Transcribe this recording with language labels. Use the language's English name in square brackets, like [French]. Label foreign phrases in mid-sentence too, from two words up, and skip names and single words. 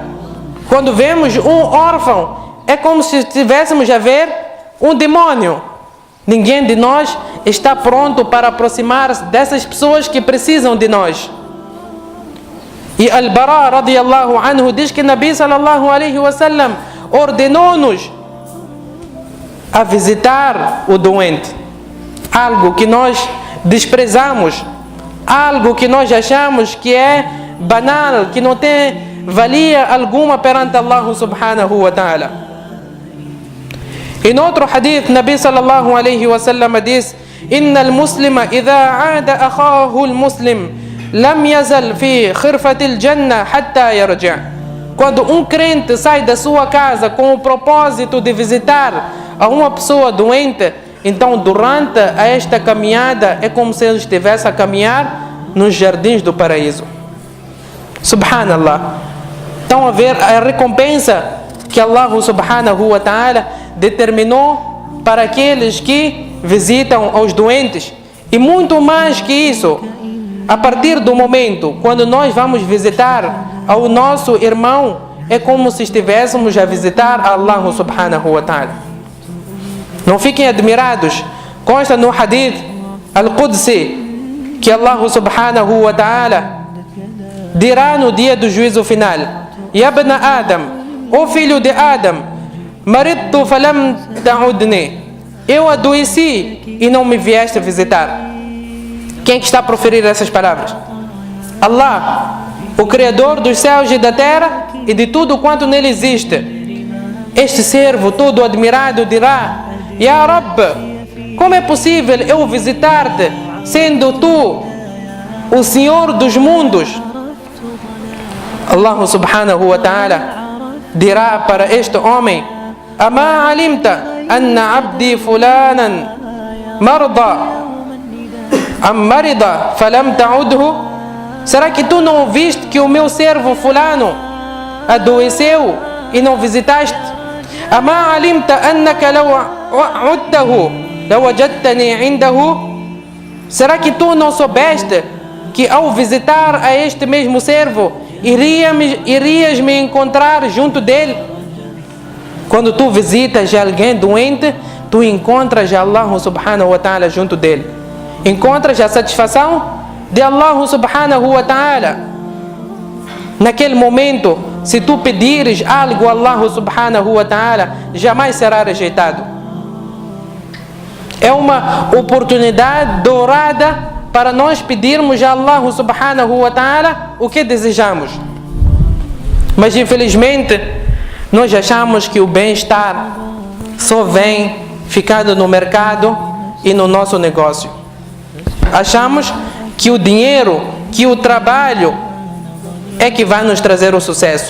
[Portuguese] Quando vemos um órfão, é como se estivéssemos a ver um demônio. Ninguém de nós está pronto para aproximar-se dessas pessoas que precisam de nós. E Al-Bara [Arabic] رضي الله عنه [Portuguese] diz que Nabi [Arabic] صلى الله عليه وسلم [Portuguese] ordenou-nos a visitar o doente. Algo que nós desprezamos, algo que nós achamos que é banal, que não tem valia alguma perante Allah [Arabic] سبحانه وتعالى. [Portuguese] Em outro hadith, [Arabic] نبي صلى الله عليه وسلم diz: إن المسلم إذا عاد أخاه المسلم لم يزل في خرفة الجنة حتى يرجع'. [Portuguese] Quando um crente sai da sua casa com o propósito de visitar a uma pessoa doente, então durante esta caminhada é como se ele estivesse a caminhar nos jardins do paraíso. Subhanallah. Estão a ver a recompensa que Allah [Arabic] سبحانه وتعالى [Portuguese] determinou para aqueles que visitam os doentes. E muito mais que isso, a partir do momento quando nós vamos visitar ao nosso irmão, é como se estivéssemos a visitar Allah [Arabic] سبحانه وتعالى. [Portuguese] Não fiquem admirados. Consta no hadith Al-Qudsi que Allah [Arabic] سبحانه وتعالى [Portuguese] dirá no dia do juízo final: [Arabic] يا ابن آدم, [Portuguese] ó filho de Adam, [Arabic] مرضت فلم تعدني, [Portuguese] eu adoeci e não me vieste visitar. Quem que está a proferir essas palavras? Allah, o Criador dos céus e da terra e de tudo quanto nele existe. Este servo todo admirado dirá: [Arabic] يا رب, [Portuguese] como é possível eu visitar-te, sendo tu o Senhor dos mundos? [Arabic] الله سبحانه وتعالى [Portuguese] dirá para este homem: [Arabic] أما علمت أن عبدي فلانا مرض أم مرض فلم تعده? [Portuguese] Será que tu não viste que o meu servo fulano adoeceu e não visitaste? [Arabic] أما علمت أنك لو عدته لوجدتني عنده? [Portuguese] Será que tu não soubeste que ao visitar a este mesmo servo irias me encontrar junto dele? Quando tu visitas alguém doente, tu encontras Allah [Arabic] سبحانه وتعالى [Portuguese] junto dele. Encontras a satisfação de Allah [Arabic] سبحانه وتعالى. [Portuguese] Naquele momento, se tu pedires algo a Allah [Arabic] سبحانه وتعالى, [Portuguese] jamais será rejeitado. É uma oportunidade dourada para nós pedirmos a Allah [Arabic] سبحانه وتعالى [Portuguese] o que desejamos. Mas infelizmente, nós achamos que o bem-estar só vem ficando no mercado e no nosso negócio. Achamos que o dinheiro, que o trabalho é que vai nos trazer o sucesso.